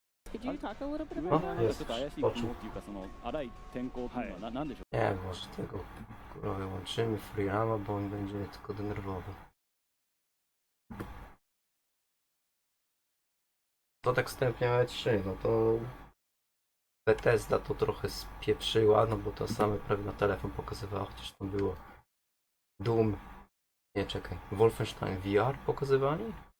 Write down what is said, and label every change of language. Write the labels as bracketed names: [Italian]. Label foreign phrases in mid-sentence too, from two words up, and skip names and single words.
[English] Could you talk a little bit 上 about の that? [Japanese] なんかちょっと怪しい雲っていうか、その荒い天候っていうのは何でしょう [Polish] Nie, może tego kurwa wyłączymy FreeRama, bo on będzie tylko denerwowy. To tak wstępnie E3, no to Bethesda to trochę spieprzyła, no bo to same prawie na telefon pokazywała, chociaż tam było Doom, nie czekaj, Wolfenstein VR pokazywali?